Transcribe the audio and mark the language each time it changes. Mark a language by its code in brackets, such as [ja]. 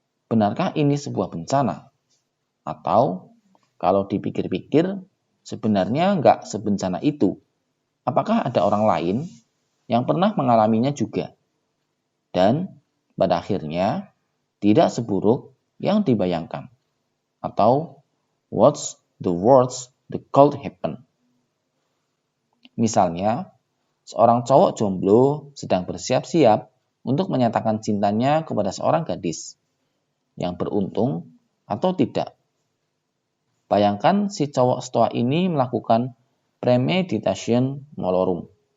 [id] Benarkah ini sebuah bencana? Atau kalau dipikir-pikir, sebenarnya nggak sebencana itu. Apakah ada orang lain yang pernah mengalaminya juga? Dan pada akhirnya tidak seburuk yang dibayangkan. [en] Atau what's the worst that could happen? [id] Misalnya, seorang cowok jomblo sedang bersiap-siap untuk menyatakan cintanya kepada seorang gadis yang beruntung atau tidak. Bayangkan si cowok stoa ini melakukan premeditation malorum.